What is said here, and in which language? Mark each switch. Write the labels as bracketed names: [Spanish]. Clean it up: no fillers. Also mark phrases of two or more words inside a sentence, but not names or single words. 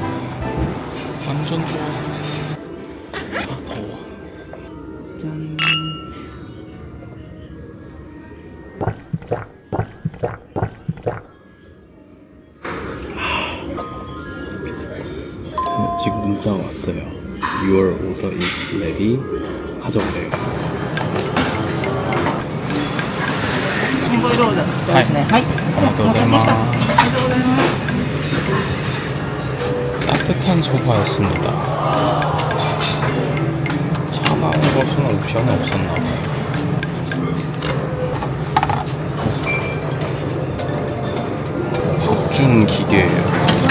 [Korean] 완전 좋아. 더워. 짠. 지금 문자가 왔어요. [English] Your order is ready. [Korean] 가져가래요. [Japanese] にご色ですね。はい。 [Korean] 감사합니다. 따뜻한 소바였습니다. 차가운 것은 옵션이 없었나 봐요. 석준 기계예요.